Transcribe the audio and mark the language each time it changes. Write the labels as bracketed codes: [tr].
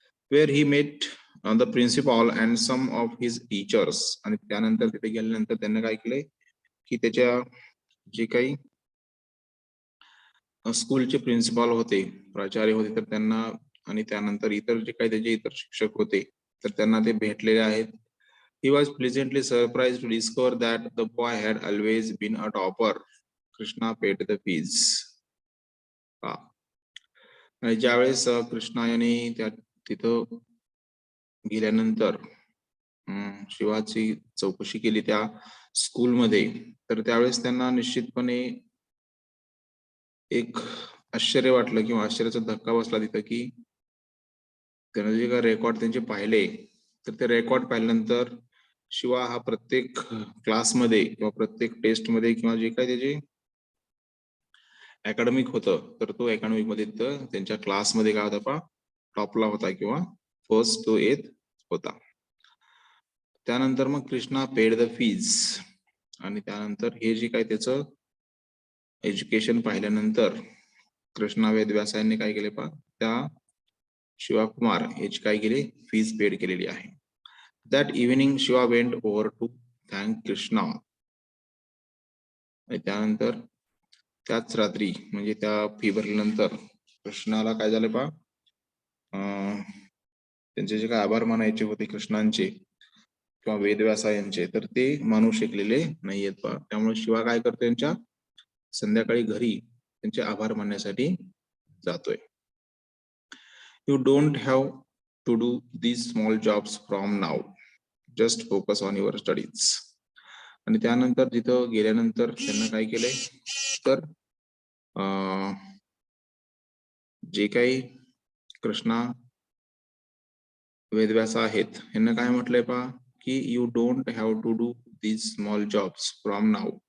[en] Where he met the principal and some of his teachers. [mr] आणि त्यानंतर तिथे गेल्यानंतर त्यांनी काय केले की त्याच्या जे काही स्कूलचे प्रिन्सिपल होते, प्राचार्य होते, तर त्यांना आणि त्यानंतर इतर जे काही त्याचे इतर शिक्षक होते तर त्यांना ते भेटलेले आहेत. [en] He was pleasantly surprised to discover that the boy had always been a topper. Krishna paid the fees. [mr] आणि ज्यावेळेस कृष्णा यांनी त्या तिथं गेल्यानंतर शिवाची चौकशी केली त्या स्कूलमध्ये, तर त्यावेळेस त्यांना निश्चितपणे एक आश्चर्य वाटलं किंवा आश्चर्याचा धक्का बसला तिथं की त्याने जे काही रेकॉर्ड त्यांचे पाहिले, तर ते रेकॉर्ड पाहिल्यानंतर शिवा हा प्रत्येक क्लासमध्ये किंवा प्रत्येक टेस्ट मध्ये किंवा जे काही त्याचे अकॅडमिक होतं, तर तो अकॅडमिक मध्ये त्यांच्या क्लासमध्ये काय होता टॉपला होता किंवा फर्स्ट तो येत होता. त्यानंतर मग कृष्णा [en] Paid the fees. [mr] आणि त्यानंतर हे जे काही त्याचं एज्युकेशन पाहिल्यानंतर कृष्णा वेदव्यास यांनी काय केले त्या शिवाकुमार याची काय केली फीज पेड केलेली आहे. [en] That evening Shiva went over to thank Krishna. [mr] आणि त्यानंतर त्याच रात्री म्हणजे त्या फी भरल्यानंतर कृष्णाला काय झालं त्यांचे जे काय आभार मानायचे होते कृष्णांचे किंवा वेदव्यासा यांचे, तर ते मानू शकलेले नाहीयेत त्यामुळे शिवा काय करतो त्यांच्या संध्याकाळी घरी त्यांचे आभार मानण्यासाठी जातोय. [en] You don't have to do these small jobs from now. Just focus on your studies. [mr] आणि त्यानंतर तिथं गेल्यानंतर त्यांना काय केलंय तर जे काही कृष्णा वेदव्यास आहेत यांना काय म्हटलंय की [en] You don't have to do these small jobs from now.